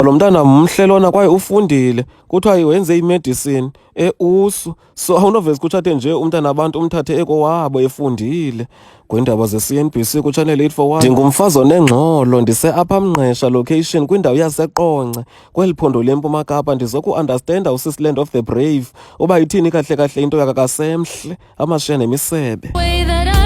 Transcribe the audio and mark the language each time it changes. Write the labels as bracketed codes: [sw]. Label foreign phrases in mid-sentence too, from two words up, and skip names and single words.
[xh] Lo mntana mhle lona kwaye ufundile, kuthiwa wenze imedicine e-USU. So awunovese kutshate nje umntana abantu umthathe ekowabo efundile. Kwiindaba ze-CNBC kuChannel 841. Ndingumfazi onengxolo, ndise-Upper Mngqesha location kwindawo yaseQonce kweli phondo leMpuma Kapa. Ndizoku-understanda uSisi Land of the Brave uba ithini kahle kahle into yakhe, akasemhle, amashiya nemisebe.